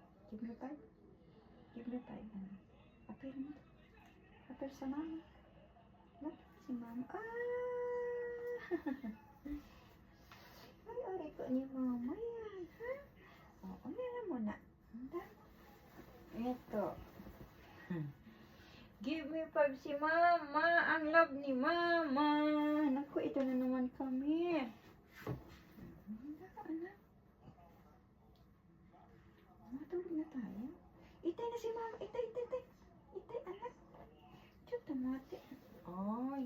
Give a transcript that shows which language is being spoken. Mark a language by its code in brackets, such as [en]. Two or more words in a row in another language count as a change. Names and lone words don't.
[en] Give me five. Give me five. [tl] Apel mo. Apel sa mama. Look, si mama. Ay, aray ko ni mama yan, ha? Oo, meron mo na. Ito. [en] Give me five [tl] si mama. Ang love ni mama. Naku, ito na naman kami. Anak. Matulog na tayo. Itay na si mama. Itay. Itay, anak. Diyo, tamate. Ay.